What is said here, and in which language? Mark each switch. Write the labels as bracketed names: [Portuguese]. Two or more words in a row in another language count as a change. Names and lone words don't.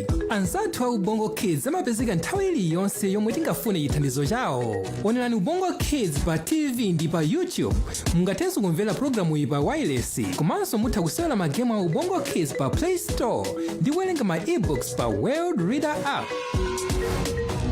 [Nyanja] Anzathu a Ubongo Kids amapezeka nthawi iliyonse yomwe tingafune chithandizo chawo. Onerani Ubongo Kids pa TV ndi pa YouTube. Mungathenso kumvera programu iyi pa wireless, komanso mutha kusewera magemu a Ubongo Kids pa Play Store ndi kuwerenga ma e-books pa World Reader app.